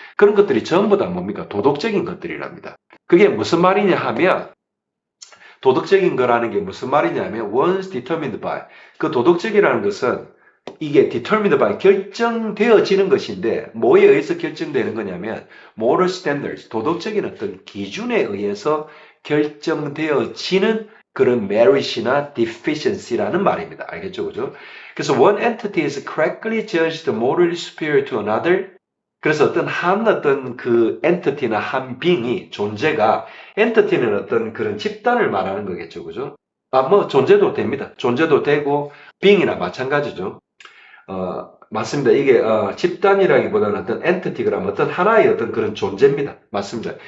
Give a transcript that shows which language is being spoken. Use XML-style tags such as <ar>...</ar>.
<ko>그런 것들이 전부 다 뭡니까? 도덕적인 것들이랍니다. 그게 무슨 말이냐 하면 도덕적인 거라는 게 무슨 말이냐면</ko> <en>once determined by,</en> <ko>그 도덕적이라는 것은 이게 determined by 결정되어지는 것인데 뭐에 의해서 결정되는 거냐면 moral standards, 도덕적인 어떤 기준에 의해서 결정되어지는 그런 merit이나 deficiency라는 말입니다. 알겠죠? 그죠?</ko> <en>그래서 one entity is correctly judged morally superior to another.</en> <ko>그래서 어떤 그 entity나 한 being이 존재가 엔터티는 어떤 그런 집단을 말하는 거겠죠. 그죠? 뭐 존재도 됩니다. 존재도 되고 being이나 마찬가지죠. 맞습니다. 이게 집단이라기보다는 어떤 엔티티가 어떤 하나의 어떤 그런 존재입니다. 맞습니다.</ko>